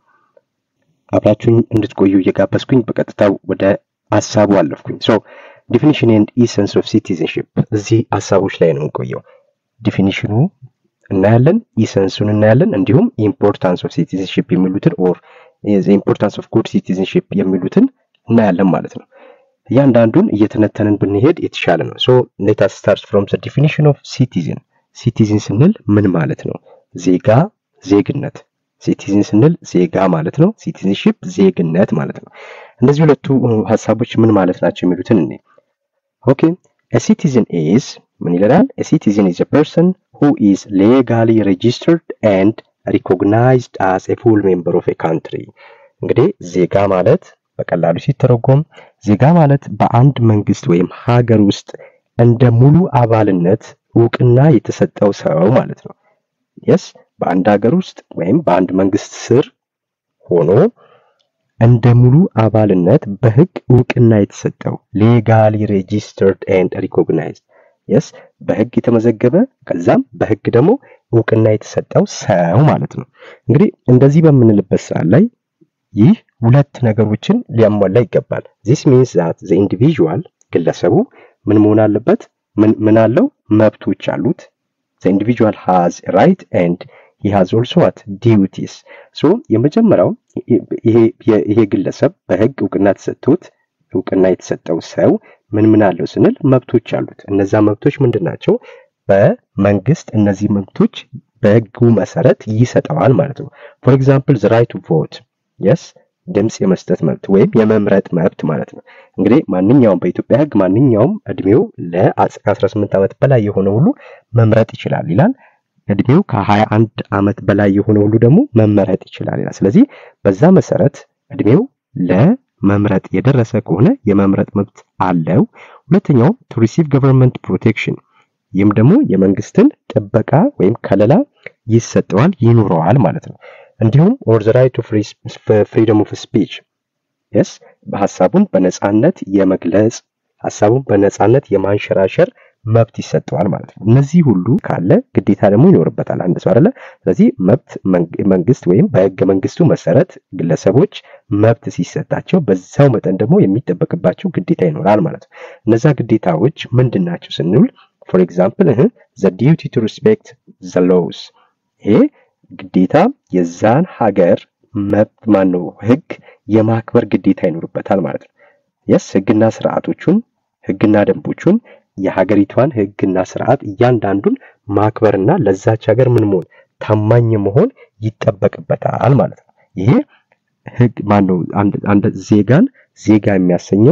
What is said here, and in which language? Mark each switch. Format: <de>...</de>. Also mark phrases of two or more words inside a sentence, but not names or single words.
<am>አብራችሁኝ እንድትቆዩ እየጋበዝኩኝ በቀጥታ ወደ ሐሳቡ አለፍኩኝ።</am> <en>so definition and essence of citizenship</en> <am>እዚህ ሐሳቦች ላይ ነው የምንቆየው። ዲፊኒሽኑ እናያለን፣ ኢሰንሱን እናያለን፣ እንዲሁም</am> <en>importance of citizenship</en> <am>የሚሉትን</am> <en>or the importance of good citizenship</en> <am>የሚሉትን እናያለን ማለት ነው። እያንዳንዱን እየተነተንን ብንሄድ የተሻለ ነው።</am> <en>so let us start from the definition of citizen።</en> <am>ሲቲዝን ስንል ምን ማለት ነው? ዜጋ፣ ዜግነት። ሲቲዝን ስንል ዜጋ ማለት ነው። ሲቲዝንሺፕ ዜግነት ማለት ነው። እነዚህ ሁለቱ ሐሳቦች ምን ማለት ናቸው የሚሉትን እንይ። ኦኬ</am> <en>a citizen is</en> <am>ምን ይላል?</am> <en>a citizen is a person who is legally registered and recognized as a full member of a country.</en> <am>እንግዲህ ዜጋ ማለት በቀላሉ ሲተረጎም ዜጋ ማለት በአንድ መንግስት ወይም ሀገር ውስጥ እንደ ሙሉ አባልነት ዕውቅና የተሰጠው ሰው ማለት ነው። yes በአንድ ሀገር ውስጥ ወይም በአንድ መንግስት ስር ሆኖ እንደ ሙሉ አባልነት በህግ ዕውቅና የተሰጠው</am> <en>legally registered and recognized</en> <am>yes በህግ የተመዘገበ ከዛም በህግ ደግሞ ዕውቅና የተሰጠው ሰው ማለት ነው። እንግዲህ እንደዚህ በምንልበት ሰዓት ላይ ይህ ሁለት ነገሮችን ሊያሟላ ይገባል።</am> <en>this means that the individual</en> <am>ግለሰቡ ምን መሆን አለበት? ምን አለው? መብቶች አሉት።</am> <en>the individual has a right and he has also what duties.</en> <am>so የመጀመሪያው ይሄ ግለሰብ በህግ ዕውቅና ተሰጥቶት ዕውቅና የተሰጠው ሰው ምን አለው ስንል መብቶች አሉት። እነዛ መብቶች ምንድናቸው? በመንግስት እነዚህ መብቶች በህጉ መሰረት ይሰጠዋል ማለት ነው።</am> <en>for example the right to vote</en> <am>yes ድምጽ የመስጠት መብት ወይም የመምረጥ መብት ማለት ነው። እንግዲህ ማንኛውም በኢትዮጵያ ህግ ማንኛውም እድሜው ለ18 ዓመት በላይ የሆነ ሁሉ መምረጥ ይችላል ይላል። እድሜው ከ21 ዓመት በላይ የሆነ ሁሉ ደግሞ መመረጥ ይችላል ይላል። ስለዚህ በዛ መሰረት እድሜው ለመምረጥ የደረሰ ከሆነ የመምረጥ መብት አለው። ሁለተኛው</am> <en>to receive government protection</en> <am>ይህም ደግሞ የመንግስትን ጥበቃ ወይም ከለላ ይሰጠዋል ይኖረዋል ማለት ነው። እንዲሁም</am> <en>or the right to freedom of speech</en> <am>yes ሐሳቡን በነጻነት የመግለጽ ሐሳቡን በነጻነት የማንሸራሸር መብት ይሰጠዋል ማለት ነው። እነዚህ ሁሉ ካለ ግዴታ ደግሞ ይኖርበታል አንድ ሰው አይደለ? ስለዚህ መብት መንግስት ወይም በህገ መንግስቱ መሰረት ግለሰቦች መብት ሲሰጣቸው በዛው መጠን ደግሞ የሚጠበቅባቸው ግዴታ ይኖራል ማለት ነው። እነዛ ግዴታዎች ምንድናቸው ስንል</am> <en>for example the duty to respect the</en> <am>laws ይሄ ግዴታ የዛን ሀገር መብት ማነው ህግ የማክበር ግዴታ ይኖርበታል ማለት ነው። yes ህግና ስርዓቶቹን ህግና ደንቦቹን የሀገሪቷን ህግና ስርዓት እያንዳንዱን ማክበርና ለዛች ሀገር ምን መሆን ታማኝ መሆን ይጠበቅበታል ማለት ነው። ይሄ ህግ ማነው አንድ ዜጋን ዜጋ የሚያሰኘው</am>